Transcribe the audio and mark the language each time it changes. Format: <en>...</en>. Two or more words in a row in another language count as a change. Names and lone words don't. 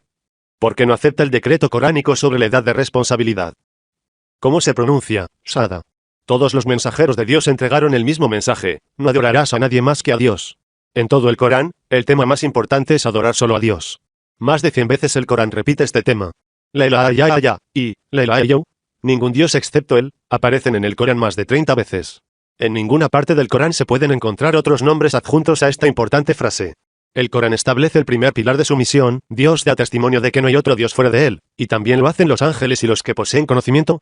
<es>¿Por qué no acepta el decreto coránico sobre la edad de responsabilidad? ¿Cómo se pronuncia? Shada. Todos los mensajeros de Dios entregaron el mismo mensaje: no adorarás a nadie más que a Dios. En todo el Corán, el tema más importante es adorar solo a Dios. Más de 100 veces el Corán repite este tema.</es> <ar>لا إله إلا الله y لا إله إلا الله,</ar> <es>ningún Dios excepto Él, aparecen en el Corán más de 30 veces. En ninguna parte del Corán se pueden encontrar otros nombres adjuntos a esta importante frase. El Corán establece el primer pilar de su misión: Dios da testimonio de que no hay otro Dios fuera de Él, y también lo hacen los ángeles y los que poseen conocimiento.</es>